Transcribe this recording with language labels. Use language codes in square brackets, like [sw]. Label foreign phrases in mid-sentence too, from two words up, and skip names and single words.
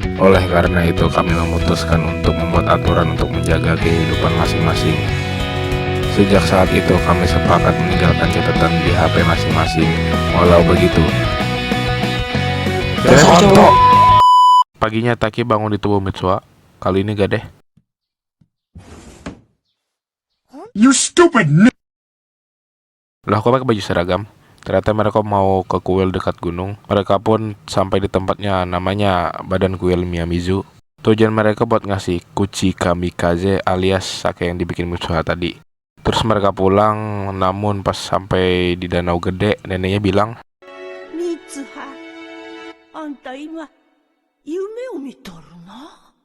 [id] Oleh karena itu kami memutuskan untuk membuat aturan untuk menjaga kehidupan masing-masing. Sejak saat itu kami sepakat meninggalkan catatan di HP masing-masing. Walau begitu, paginya Taki bangun di tubuh Mitsuha. Kali ini gak deh. [en] You stupid [id] Lah kok pakai baju seragam? Ternyata mereka mau ke kuil dekat gunung. Mereka pun sampai di tempatnya namanya Badan Kuil Miyamizu. Tujuan mereka buat ngasih kuci kamikaze alias sake yang dibikin Mitsuha tadi. Terus mereka pulang, namun pas sampai di danau gede, neneknya bilang, Mitsuha, [ja] あんた今夢を見とるな。